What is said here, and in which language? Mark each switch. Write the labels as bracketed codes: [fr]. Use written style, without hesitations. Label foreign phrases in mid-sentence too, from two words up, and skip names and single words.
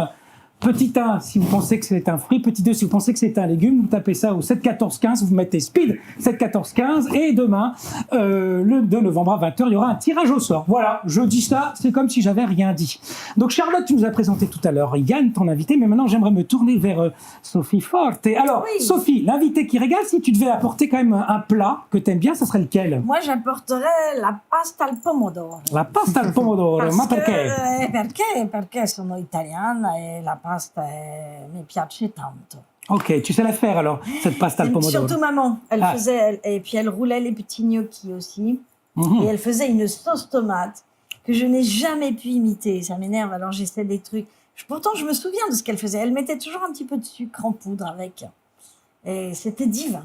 [fr] Petit 1, si vous pensez que c'est un fruit. Petit 2, si vous pensez que c'est un légume, vous tapez ça au 7 14 15, vous mettez speed 7 14 15 et demain, le 2 novembre à 20h, il y aura un tirage au sort. Voilà, je dis ça, c'est comme si j'avais rien dit. Donc Charlotte, tu nous as présenté tout à l'heure Yann, ton invité, mais maintenant j'aimerais me tourner vers Sophie Forte. Et alors, Sophie, l'invité qui régale, si tu devais apporter quand même un plat que t'aimes bien, ça serait lequel? Moi, j'apporterais [it] la pasta al pomodoro. La pasta al pomodoro, ma perché? Perché sono italiana e la pasta mi piace tanto. [fr] Ok, tu sais la faire alors, cette [it] pasta al pomodoro. [fr] Surtout maman, elle faisait, et puis elle roulait les petits gnocchis aussi, et elle faisait une sauce tomate que je n'ai jamais pu imiter, ça m'énerve, alors j'essaie des trucs. Pourtant, je me souviens de ce qu'elle faisait, elle mettait toujours un petit peu de sucre en poudre avec, et c'était divin.